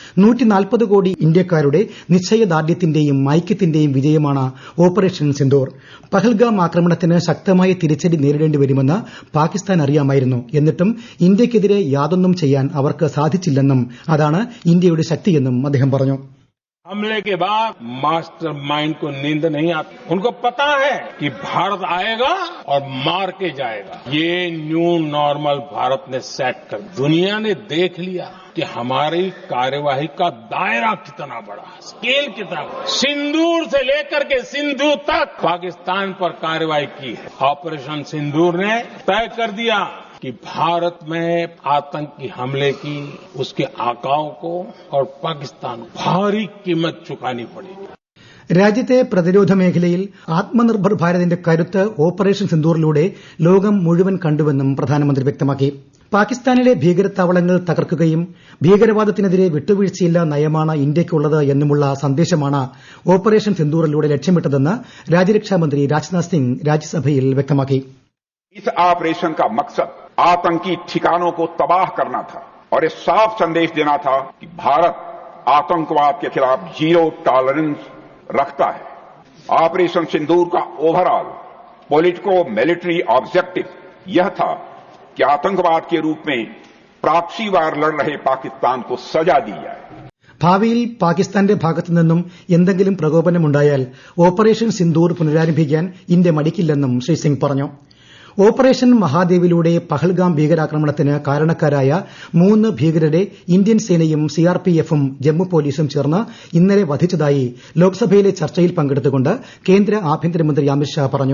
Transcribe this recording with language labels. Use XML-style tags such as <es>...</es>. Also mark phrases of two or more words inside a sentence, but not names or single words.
<ml>140 കോടി ഇന്ത്യക്കാരുടെ നിശ്ചയദാർഢ്യത്തിന്റെയും ഐക്യത്തിന്റെയും വിജയമാണ് ഓപ്പറേഷൻ സിന്ദൂർ. പഹൽഗാം ആക്രമണത്തിന് ശക്തമായ തിരിച്ചടി നേരിടേണ്ടി വരുമെന്ന് പാകിസ്ഥാൻ അറിയാമായിരുന്നു. എന്നിട്ടും ഇന്ത്യയ്ക്കെതിരെ യാതൊന്നും ചെയ്യാൻ അവർക്ക് സാധിച്ചില്ലെന്നും അതാണ് ഇന്ത്യയുടെ ശക്തിയെന്നും അദ്ദേഹം പറഞ്ഞു.</ml> <hi>हमले के बाद मास्टरमाइंड को नींद नहीं आती. उनको पता है कि भारत आएगा और मार के जाएगा. ये</hi> <en>new normal</en> <hi>भारत ने सेट कर दुनिया ने देख लिया कि हमारी कार्यवाही का दायरा कितना बड़ा है, स्केल कितना बड़ा. सिंदूर से लेकर के सिंधु तक पाकिस्तान पर कार्रवाई की है. ऑपरेशन सिंदूर ने तय कर दिया कि भारत में आतंकी हमले की उसके आकाओं को और पाकिस्तान को भारी कीमत चुकानी पड़ेगी.</hi> <ml>രാജ്യത്തെ പ്രതിരോധ മേഖലയിൽ ആത്മനിർഭർ ഭാരതിന്റെ കരുത്ത് ഓപ്പറേഷൻ സിന്ദൂറിലൂടെ ലോകം മുഴുവൻ കണ്ടുവെന്നും പ്രധാനമന്ത്രി വ്യക്തമാക്കി. പാകിസ്ഥാനിലെ ഭീകരത്താവളങ്ങൾ തകർക്കുകയും ഭീകരവാദത്തിനെതിരെ വിട്ടുവീഴ്ചയില്ലാ നയമാണ് ഇന്ത്യയ്ക്കുള്ളത് എന്നുമുള്ള സന്ദേശമാണ് ഓപ്പറേഷൻ സിന്ദൂറിലൂടെ ലക്ഷ്യമിട്ടതെന്ന് രാജ്യരക്ഷാമന്ത്രി രാജ്നാഥ് സിംഗ് രാജ്യസഭയിൽ വ്യക്തമാക്കി.</ml> <hi>इस ऑपरेशन का मकसद आतंकी ठिकानों को तबाह करना था और ये साफ संदेश देना था कि भारत आतंकवाद के खिलाफ</hi> <en>zero tolerance</en> <hi>रखता है. ऑपरेशन सिंदूर का</hi> <en>overall politico military objective</en> <hi>यह था कि आतंकवाद के रूप में</hi> <en>proxy war</en> <hi>लड़ रहे पाकिस्तान को सजा दी जाए.</hi> <ml>ഭാവിയിൽ പാകിസ്ഥാന്റെ ഭാഗത്തുനിന്നും എന്തെങ്കിലും പ്രകോപനമുണ്ടായാൽ ഓപ്പറേഷൻ സിന്ദൂർ പുനരാരംഭിക്കാൻ ഇന്ത്യ മടിക്കില്ലെന്നും ശ്രീ സിംഗ് പറഞ്ഞു. ഓപ്പറേഷൻ മഹാദേവിലൂടെ പഹൽഗാം ഭീകരാക്രമണത്തിന് കാരണക്കാരായ 3 ഭീകരരെ ഇന്ത്യൻ സേനയും സിആർപിഎഫും ജമ്മു പോലീസും ചേർന്ന് ഇന്നലെ വധിച്ചതായി ലോക്സഭയിലെ ചർച്ചയിൽ പങ്കെടുത്തുകൊണ്ട് കേന്ദ്ര ആഭ്യന്തരമന്ത്രി അമിത്ഷാ പറഞ്ഞു.</ml>